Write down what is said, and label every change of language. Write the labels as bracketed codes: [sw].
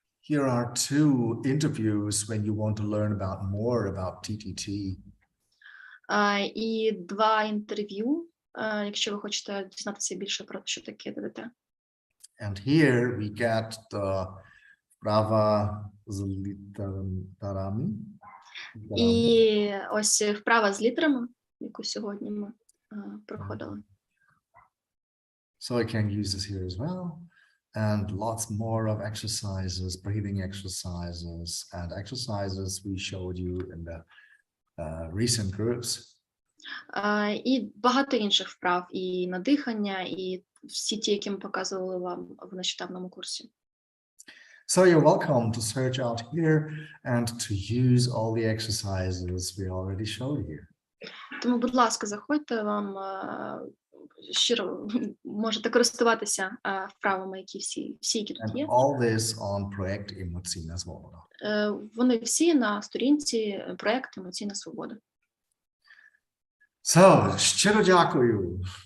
[en] Here are two interviews when you want to learn more about TTT. [uk] І два інтерв'ю, якщо ви хочете дізнатися більше про що таке ДДТ. [en] And here we get the [uk] вправа з літерами. І ось вправа з літерами, яку сьогодні ми проходили. [en] So I can use this here as well. And lots more of exercises, breathing exercises, and exercises we showed you in the recent groups. [uk] І багато інших вправ, і на дихання, і всі ті, які ми показували вам в нещодавному курсі. [en] So you're welcome to search out here and to use all the exercises we already showed you. [uk] Тому, будь ласка, заходьте, вам щиро можете користуватися вправами, які всі, які тут [en] And [uk] є. [en] all this on проект Емоційна Свобода. [uk] Вони всі на сторінці проєкту «Емоційна свобода». So, щиро дякую.